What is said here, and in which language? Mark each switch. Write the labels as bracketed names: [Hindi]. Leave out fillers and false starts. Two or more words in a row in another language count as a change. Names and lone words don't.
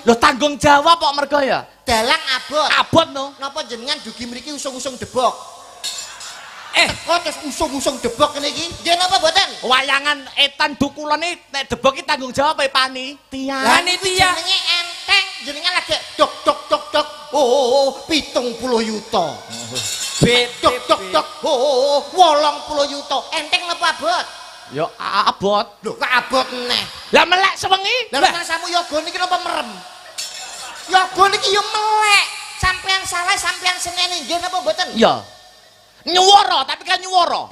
[Javanese] Loh tanggung jawab kok mergo ya. Dalang abot. Abot no. Napa jenengan dugi mriki usung-usung debok? Kok terus usung-usung debok ngene iki? Nggih napa mboten? Wayangan etan dukulane nek debok iki tanggung jawab panitia. Lah niki jenenge enteng, jenengan lagi dok dok dok dok. Oh, 70 yuta. Dok dok dok. Oh, 80 yuta. Enteng napa abot? Yo abot. Lho, kok abot neh. Lah melek sewengi. Lah kok samu yoga niki napa merem? Yoga niki yo melek. Sampean salah, sampean seneni. Nggih napa mboten? Ya. Nyuwara, tapi kan nyuwara.